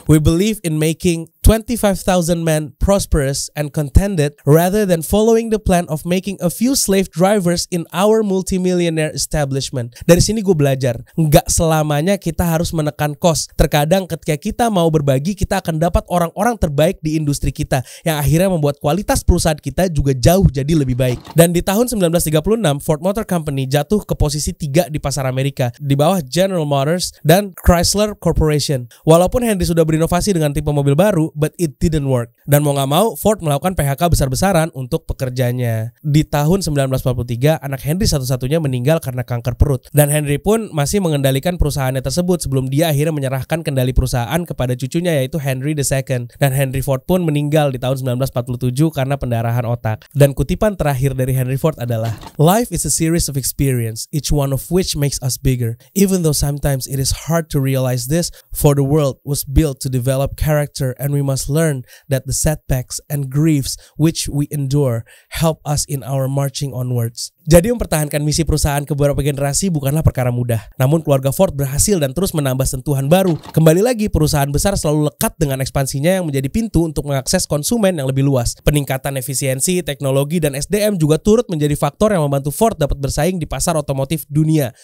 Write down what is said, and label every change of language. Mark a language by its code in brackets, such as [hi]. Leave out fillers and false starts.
[en] We believe in making 25,000 men prosperous and contented rather than following the plan of making a few slave drivers in our multimillionaire establishment. [id] Dari sini gue belajar, nggak selamanya kita harus menekan cost. Terkadang ketika kita mau berbagi, kita akan dapat orang-orang terbaik di industri kita yang akhirnya membuat kualitas perusahaan kita juga jauh jadi lebih baik. Dan di tahun 1936, Ford Motor Company jatuh ke posisi 3 di pasar Amerika, di bawah General Motors dan Chrysler Corporation. Walaupun Henry sudah berinovasi dengan tipe mobil baru, [en] but it didn't work. [id] Dan mau gak mau, Ford melakukan PHK besar-besaran untuk pekerjanya. Di tahun 1943, anak Henry satu-satunya meninggal karena kanker perut. Dan Henry pun masih mengendalikan perusahaannya tersebut sebelum dia akhirnya menyerahkan kendali perusahaan kepada cucunya yaitu Henry II. Dan Henry Ford pun meninggal di tahun 1947 karena pendarahan otak. Dan kutipan terakhir dari Henry Ford adalah, [en] "Life is a series of experience, each one of which makes us bigger. Even though sometimes it is hard to realize this, for the world was built to develop character and we must learn that the setbacks and griefs which we endure help us in our marching onwards." [id] Jadi mempertahankan misi perusahaan ke beberapa generasi bukanlah perkara mudah. Namun keluarga Ford berhasil dan terus menambah sentuhan baru. Kembali lagi, perusahaan besar selalu lekat dengan ekspansinya yang menjadi pintu untuk mengakses konsumen yang lebih luas. Peningkatan efisiensi, teknologi, dan SDM juga turut menjadi faktor yang membantu Ford dapat bersaing di pasar otomotif dunia.